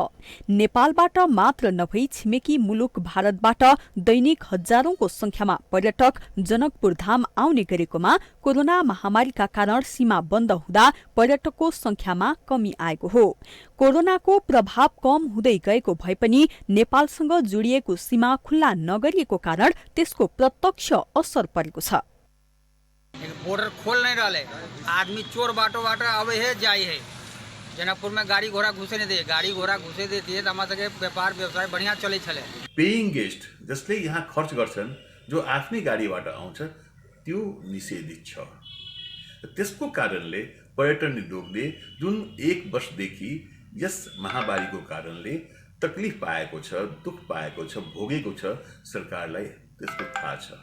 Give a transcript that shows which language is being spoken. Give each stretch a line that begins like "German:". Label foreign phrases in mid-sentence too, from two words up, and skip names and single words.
Nepali: नेपालबाट मात्र नभई छिमेकी मुलुक भारतबाट दैनिक हजारौंको संख्यामा पर्यटक जनकपुर धाम आउने गरेकोमा कोरोना महामारीका कारण सीमा बन्द हुँदा पर्यटकको संख्यामा कमी आएको हो। कोरोनाको प्रभाव कम हुँदै गएको भए पनि नेपालसँग जोडिएको सीमा खुल्ला नगरिएको कारण त्यसको प्रत्यक्ष असर परेको छ।
Hindi: बॉर्डर खोल नहीं रहा है, आदमी चोर बाटो अब है जाई है। जनकपुर में गाड़ी घोड़ा घुसे नहीं दे, गाड़ी घोड़ा घुसे देती है तो हमारे व्यापार व्यवसाय बढ़िया चले छले।
English: paying guest
Nepali: जसले यहाँ खर्च गर्छन्, जो आफ्नै गाडीबाट आउँछ, त्यो निषेधित छ। त्यसको कारणले पर्यटन उद्योगले जुन 1 वर्षदेखि यस महामारीको कारणले तकलिफ पाएको छ, दुख पाएको छ, भोगेको छ, सरकारलाई त्यसको थाहा छ।